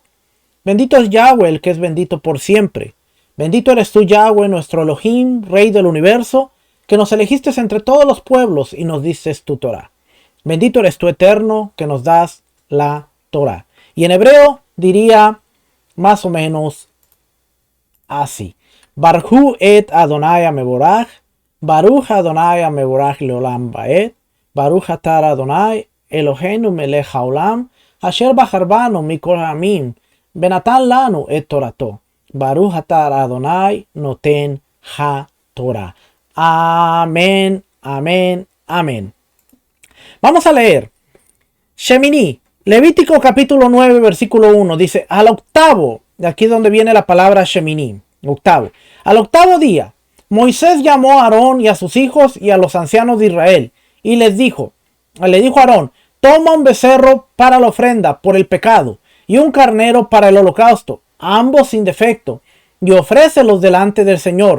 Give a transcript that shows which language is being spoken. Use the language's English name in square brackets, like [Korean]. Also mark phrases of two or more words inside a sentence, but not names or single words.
[Spanish] Bendito es Yahweh, el que es bendito por siempre. Bendito eres tú, Yahweh, nuestro Elohim, Rey del universo, que nos elegiste entre todos los pueblos y nos dices tu Torá. Bendito eres tú, eterno, que nos das la Torá. Y en hebreo diría más o menos así. [Hebrew] ברכו את אדוני המבורך ברוך אדוני המבורך לעולם ועד ברוך אתה אדוני אלוהינו מלך העולם אשר בחר בנו מכל העמים ונתן לנו את תורתו. ברוך אתה אדוני נותן התורה. [Spanish] Amén, amén, amén. Vamos a leer Shemini, Levítico capítulo 9, versículo 1. Dice, al octavo, de aquí es donde viene la palabra Shemini, octavo. Al octavo día, Moisés llamó a Aarón y a sus hijos y a los ancianos de Israel y le dijo a Aarón, toma un becerro para la ofrenda por el pecado y un carnero para el holocausto, ambos sin defecto, y ofrécelos delante del Señor.